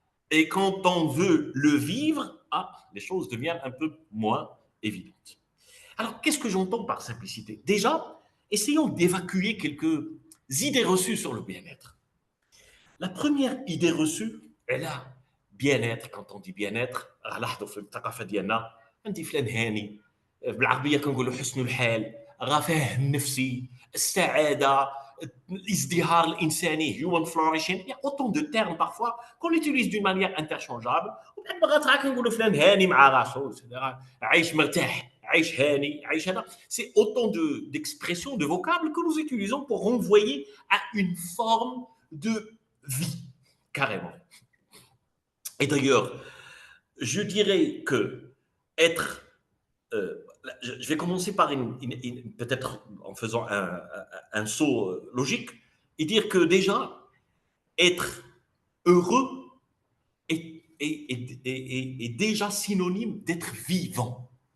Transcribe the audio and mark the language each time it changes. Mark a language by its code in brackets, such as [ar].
[fr] Et quand on veut le vivre, les choses deviennent un peu moins évidentes. Alors, qu'est-ce que j'entends par simplicité? Déjà, essayons d'évacuer quelques idées reçues sur le bien-être. La première idée reçue est là. Bien-être, quand on dit bien-être, [ar] لاحظوا في الثقافة ديالنا عندي فلان هاني بالعربية كنقولوا حسن الحال الرفاه النفسي السعادة l'izdihar الإنساني [en] human flourishing. [fr] Il y a autant de termes parfois qu'on utilise d'une manière interchangeable. [ar] وبعد مرات راه كنقولوا فلان هاني مع راسو عايش مرتاح عايش هاني عايش هذا. [fr] C'est autant d'expressions, de vocables que nous utilisons pour renvoyer à une forme de vie, carrément. Et d'ailleurs, je dirais que être, je vais commencer par peut-être en faisant un saut logique, et dire que déjà, être heureux est déjà synonyme d'être vivant.